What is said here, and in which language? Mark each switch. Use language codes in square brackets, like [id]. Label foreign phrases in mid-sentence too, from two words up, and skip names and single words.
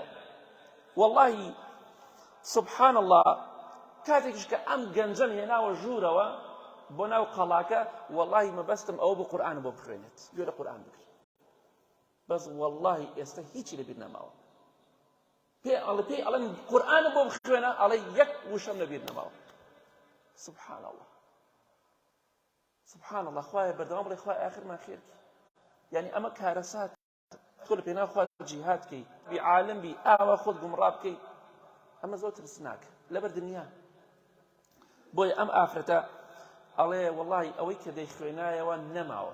[ckb] وەڵڵاهی [ar] سبحان الله [ckb] کاتێکیش کە ئەم گەنجەم هێناوە ژوورەوە بۆ ناو قەڵاکە، وەڵڵاهی مەبەستم ئەوە بوو قورئان بۆ بخوێنێت، گوێ لە قورئان بگرێت. بەس وەڵڵاهی ئێستا هیچی لەبیر نەماوە. پێ ئەڵێن قورئانە بۆ بخوێنە، ئەڵێ یەک وشەم لەبیر نەماوە. [ar] سبحان الله سبحان الله. [ckb] خوایە بەردەوام بڵێ خوای ئاخرمان خێرکی. یعنی ئەمە کارەسات تۆ لە پێناو خوا جیهاد بکەی، بی عالم بی، ئاوا خۆت گومڕا بکەی، ئەمە زۆر ترسناکە لەبەر دنیا. بۆیە ئەم ئافرەتە ئەڵێ وەڵڵاهی ئەوەی کە دەیخوێنایەوە نەماوە.